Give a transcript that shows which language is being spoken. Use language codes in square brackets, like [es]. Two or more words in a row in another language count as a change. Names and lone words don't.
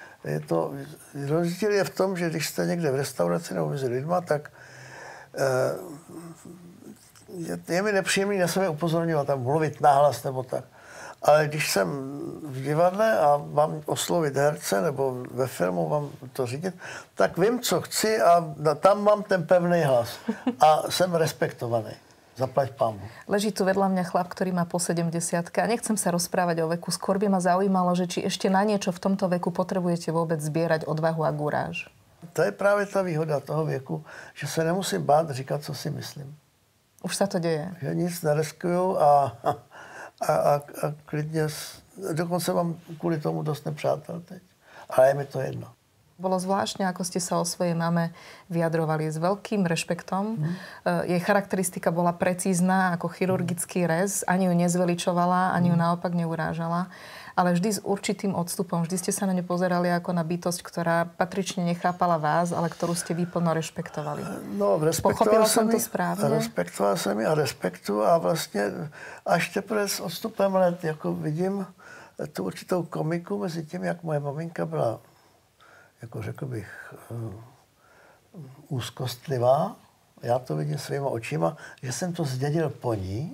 [cs] Rozdíl je v tom, že když jste někde v restauraci nebo mezi lidma, tak je mi nepříjemný na sebe upozorňovat, tam mluvit nahlas nebo tak. Ale když jsem v divadle a mám oslovit herce nebo ve filmu mám to řídit, tak vím, co chci a tam mám ten pevný hlas. A jsem respektovaný. Zaplať pámu. [sk] Leží tu vedľa mňa chlap, ktorý má po 70 a nechcem sa rozprávať o veku. Skôr by ma zaujímalo, že či ešte na niečo v tomto veku potrebujete vôbec zbierať odvahu a guráž. [cs] To je právě ta výhoda toho věku, že se nemusím bát říkat, co si myslím. [sk] Už sa to deje. [cs] Že nic neriskuju a klidně, dokonce mám kvůli tomu dost nepřátel teď. Ale je mi to jedno. [sk] Bolo zvláštne, ako ste sa o svojej mame vyjadrovali s veľkým rešpektom. Jej charakteristika bola precízna ako chirurgický rez. Ani ju nezveličovala, ani ju naopak neurážala. Ale vždy s určitým odstupom. Vždy ste sa na ňu pozerali ako na bytosť, ktorá patrične nechápala vás, ale ktorú ste vy plno rešpektovali. No, Pochopila som to správne? [cs] Respektoval jsem ji a respektu a vlastně až teprve s odstupem let jako vidím tu určitou komiku mezi tím, jak moje maminka byla, jako řekl bych, úzkostlivá. Já to vidím svýma očima, že jsem to zdědil po ní.